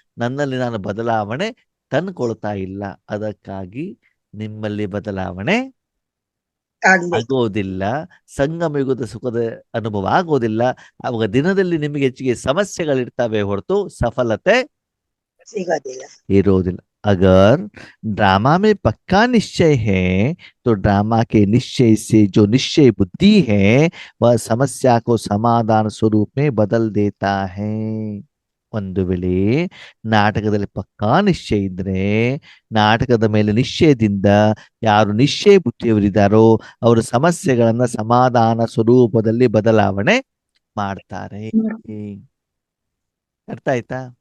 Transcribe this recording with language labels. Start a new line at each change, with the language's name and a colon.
Kannada: ನನ್ನಲ್ಲಿ ನಾನು ಬದಲಾವಣೆ ತಂದ್ಕೊಳ್ತಾ ಇಲ್ಲ. ಅದಕ್ಕಾಗಿ ನಿಮ್ಮಲ್ಲಿ ಬದಲಾವಣೆ ಆಗೋದಿಲ್ಲ, ಸಂಗಮ ಯುಗದ ಸುಖದ ಅನುಭವ ಆಗೋದಿಲ್ಲ. ಅವಾಗ ದಿನದಲ್ಲಿ ನಿಮಗೆ ಹೆಚ್ಚಿಗೆ ಸಮಸ್ಯೆಗಳಿರ್ತವೆ ಹೊರತು ಸಫಲತೆ ಸಿಗೋದಿಲ್ಲ. इरोदिल।
Hindi: अगर ड्रामा में पक्का निश्चय है तो ड्रामा के निश्चय से जो निश्चय बुद्धि है वह समस्या को समाधान स्वरूप में बदल देता है।
Kannada: ಒಂದು ವೇಳೆ ನಾಟಕದಲ್ಲಿ ಪಕ್ಕಾ ನಿಶ್ಚಯ ಇದ್ರೆ ನಾಟಕದ ಮೇಲೆ ನಿಶ್ಚಯದಿಂದ ಯಾರು ನಿಶ್ಚಯ ಬುದ್ಧಿಯವರಿದ್ದಾರೋ ಅವರು ಸಮಸ್ಯೆಗಳನ್ನ ಸಮಾಧಾನ ಸ್ವರೂಪದಲ್ಲಿ ಬದಲಾವಣೆ ಮಾಡ್ತಾರೆ. ಅರ್ಥ ಆಯ್ತಾ?